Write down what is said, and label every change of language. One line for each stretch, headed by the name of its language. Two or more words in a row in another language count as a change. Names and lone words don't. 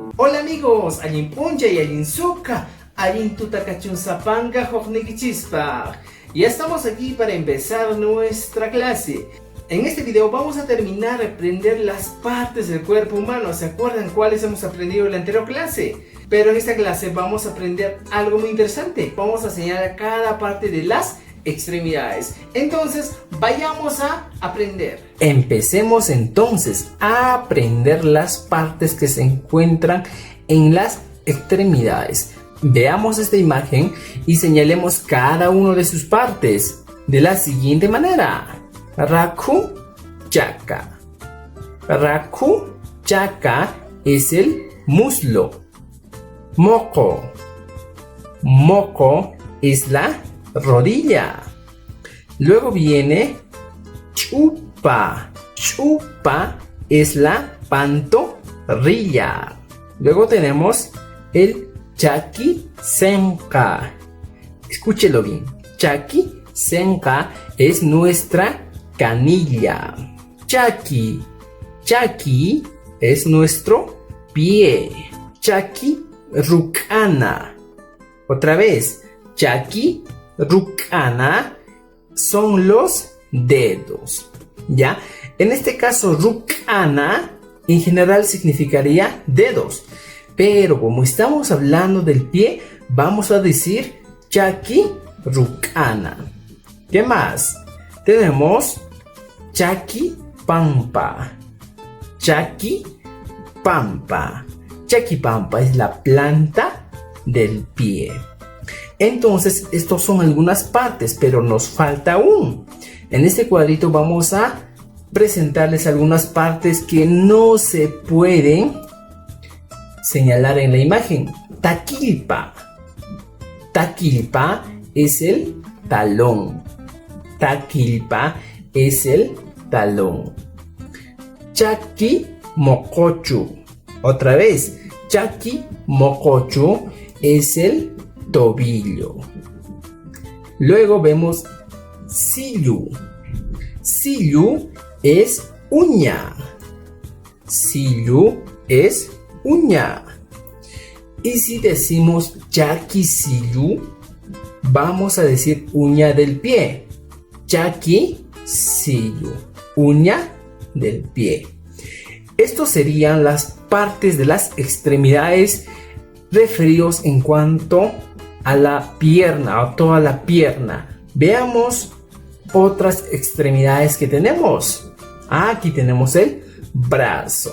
Spanish: Hola amigos,
Quechua: allin puncha y allin suka, allin tutakachun sapanga hoknikichispa.
Spanish: Ya estamos aquí para empezar nuestra clase. En este video vamos a terminar de aprender las partes del cuerpo humano. ¿Se acuerdan cuáles hemos aprendido en la anterior clase? Pero en esta clase vamos a aprender algo muy interesante. Vamos a señalar cada parte de las extremidades. Entonces, vayamos a aprender. Empecemos entonces a aprender las partes que se encuentran en las extremidades. Veamos esta imagen y señalemos cada una de sus partes de la siguiente manera.
Quechua: Raku chaka. Raku chaka
Spanish: es el muslo. Moko. Moko es la rodilla. Luego viene chupa. Chupa es la pantorrilla. Luego tenemos el
Quechua: chaki senka.
Spanish: Escúchelo bien.
Quechua: Chaki senka
Spanish: es nuestra canilla. Chaki. Chaki es nuestro pie.
Quechua: Chaki rukana.
Spanish: Otra vez.
Quechua: Chaki rukana
Spanish: son los dedos. ¿Ya? En este caso, rukana en general significaría dedos. Pero como estamos hablando del pie, vamos a decir
Quechua: chaki rukana.
Spanish: ¿Qué más? Tenemos
Quechua: chaki pampa. Chaki pampa. Chaki pampa
Spanish: es la planta del pie. Entonces, estos son algunas partes, pero nos falta aún. En este cuadrito vamos a presentarles algunas partes que no se pueden señalar en la imagen. Taquilpa. Taquilpa es el talón. Taquilpa es el talón.
Quechua: Chaki mokochu.
Spanish: Otra vez.
Quechua: Chaki mokochu
Spanish: es el tobillo. Luego vemos sillu. Sillu es uña. Sillu es uña. Y si decimos
Quechua: chaki sillu,
Spanish: vamos a decir uña del pie.
Quechua: Chaki sillu,
Spanish: uña del pie. Estos serían las partes de las extremidades referidos en cuanto a la pierna o toda la pierna. Veamos otras extremidades que tenemos. Aquí tenemos el brazo.